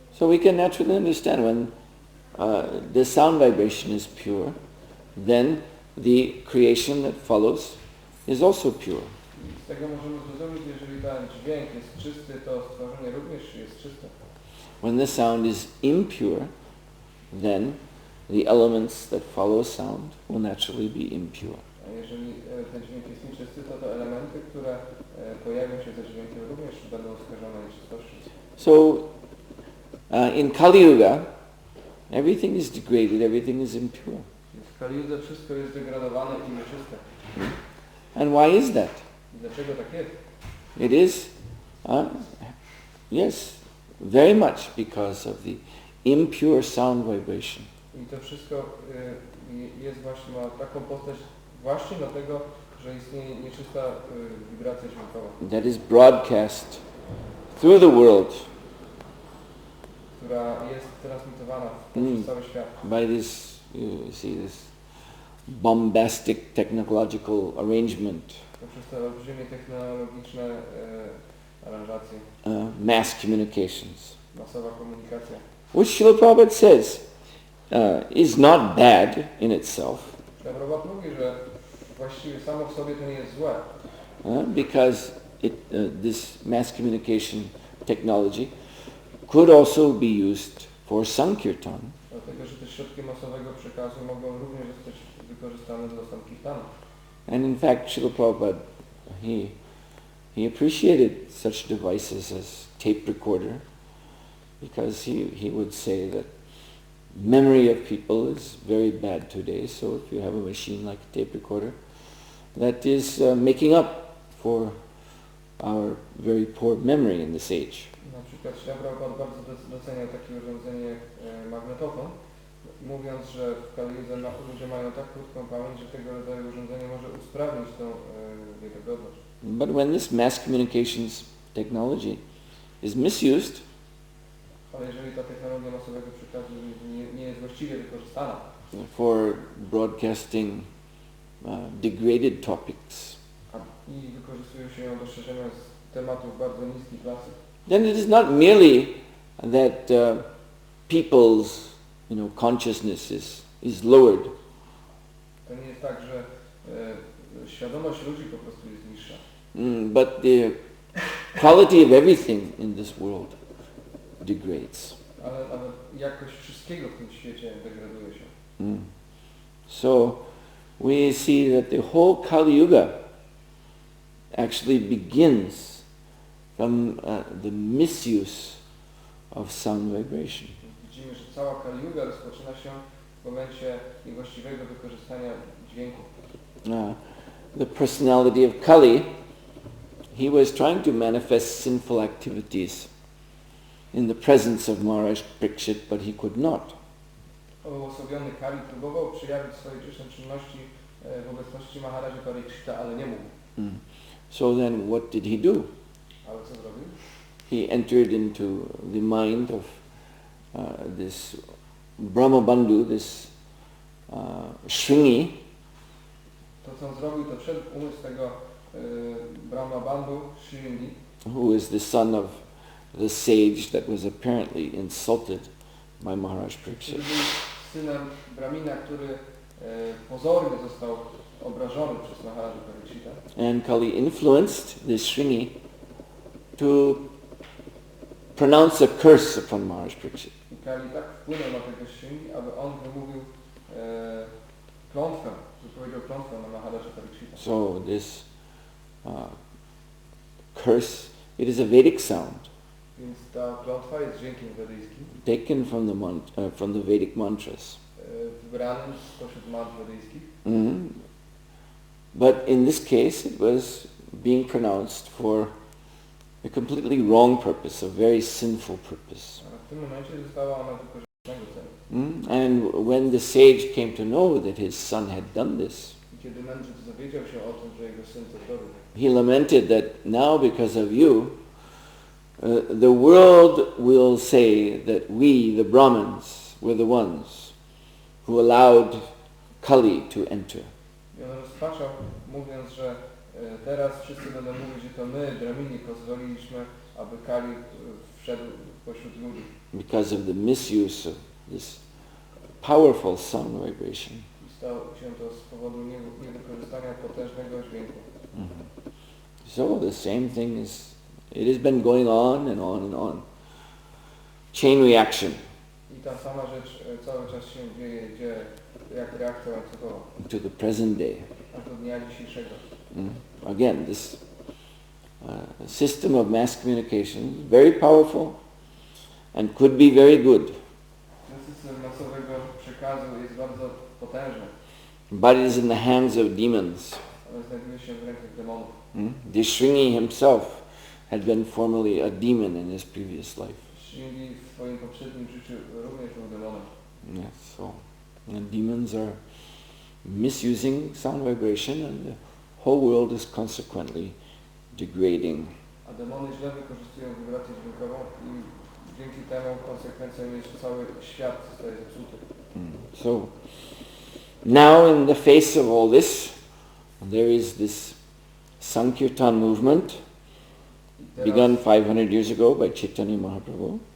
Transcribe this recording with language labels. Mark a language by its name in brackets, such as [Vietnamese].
[English] So we can naturally understand when the sound vibration is pure, then the creation that follows is also pure. [Polish] I z tego możemy zrozumieć, jeżeli ten dźwięk jest czysty, to stworzenie również jest czyste. [English] When the sound is impure, then the elements that follow sound will naturally be impure. [Polish] A jeżeli ten dźwięk jest nieczysty, to te elementy, które pojawią się ze dźwiękiem, również będą skażone nieczystością. [English] So in Kali Yuga, everything is degraded, everything is impure. [Polish] W Kali Yudze wszystko jest degradowane i nieczyste. [English] And why is that? [Polish] I dlaczego tak jest? [English] It is, yes, very much because of the impure sound vibration. [Polish] I to wszystko jest właśnie, ma taką postać właśnie dlatego, że istnieje nieczysta wibracja dźwiękowa, [English] That is broadcast through the world [Polish] która jest transmitowana przez cały świat. [English] by this, you see, this bombastic technological arrangement, [Polish] Poprzez te olbrzymie technologiczne aranżacje, [English] mass communications, [Polish] masowa komunikacja. [English] which Srila Prabhupada says is not bad in itself, [Polish] Prabhupada mówi, że właściwie samo w sobie to nie jest złe, [English] because this mass communication technology could also be used for Sankirtan. [Polish] dlatego że te środki masowego przekazu mogą również zostać wykorzystane do sankirtanu. [English] And in fact, Srila Prabhupada, he appreciated such devices as tape recorder, because he would say that memory of people is very bad today, so if you have a machine like a tape recorder, that is making up for our very poor memory in this age. [Polish] Na przykład Prabhupada bardzo doceniał takie urządzenie jak magnetofon, mówiąc, że w Kali Yudze ludzie mają tak krótką pamięć, że tego rodzaju urządzenie może usprawnić tą wiarygodność. [English] But when this mass communications technology is misused, [Polish] Ale jeżeli ta technologia masowego przekazu nie jest właściwie wykorzystana [English] for broadcasting degraded topics, [Polish] i wykorzystuje się ją do szerzenia tematów bardzo niskiej klasy, [English] then it is not merely that people's consciousness is lowered. [Polish] to nie jest tak, że świadomość ludzi po prostu jest niższa. [English] But the quality of everything in this world degrades. [Polish] Ale nawet jakość wszystkiego w tym świecie degraduje się. [English] So we see that the whole Kali Yuga actually begins from the misuse of sound vibration. [Polish] Widzimy, że cała Kali Yuga rozpoczyna się w momencie niewłaściwego wykorzystania dźwięku. [English] The personality of Kali, he was trying to manifest sinful activities in the presence of Maharaj Parikshit, but he could not. [Polish] Oosłowiony Kali próbował przejawić swoje grzeszne czynności w obecności Maharaja Parikshita, ale nie mógł. [English] So then what did he do? [Polish] Ale co zrobił? [English] He entered into the mind of this Brahmabandhu, this Shringi. [Polish] To co on zrobił, to wszedł w umysł tego Brahmabandhu, Shringi, [English] who is the son of the sage that was apparently insulted by Maharaj Parikshit. [Polish] który był synem Brahmina, który pozornie został obrażony przez Maharaja Parikshita. [English] And Kali influenced this Shringi to pronounce a curse upon Maharaj Parikshit. [Polish] I Kali tak wpłynął na tego Shringi, aby on wymówił klątwę, wypowiedział klątwę na Maharaja Parikshita. [English] So this curse, it is a Vedic sound, [Polish] Więc ta klątwa jest dźwiękiem wedyjskim, [English] taken from the Vedic mantras. [Polish] wybranym spośród mantr wedyjskich. [English] But in this case, it was being pronounced for a completely wrong purpose, a very sinful purpose. [Polish] A w tym momencie została ona wykorzystana celu. [English] And when the sage came to know that his son had done this, [Polish] I kiedy mędrzec dowiedział się o tym, że jego syn to zrobił, [English] he lamented that now because of you, the world will say that we, the Brahmins, were the ones who allowed Kali to enter. [Polish] I on rozpaczał, mówiąc, że teraz wszyscy będą mówić, że to my, Brahmini, pozwoliliśmy, aby Kali wszedł pośród ludzi. [English] Because of the misuse of this powerful sound vibration. [Polish] I stało się to z powodu niewykorzystania potężnego dźwięku. [English] So the same thing it has been going on and on and on. Chain reaction. [Polish] I ta sama rzecz cały czas się dzieje jak reakcja łańcuchowa. [English] To the present day. [Polish] Aż do dnia dzisiejszego. [English] Again, this system of mass communication is very powerful and could be very good. [Polish] Ten system masowego przekazu jest bardzo potężny, [English] But it is in the hands of demons. [Polish] ale znajduje się w rękach demonów. [English] The Shringi himself had been formerly a demon in his previous life. [Polish] Shringi w swoim poprzednim życiu również był demonem. [English] Yes, so and demons are misusing sound vibration and the whole world is consequently degrading. [Polish] A demony źle wykorzystują wibrację dźwiękową i dzięki temu konsekwencją jest, że cały świat zostaje zepsuty. [English] So now in the face of all this, there is this Sankirtan movement begun 500 years ago by Chaitanya Mahaprabhu.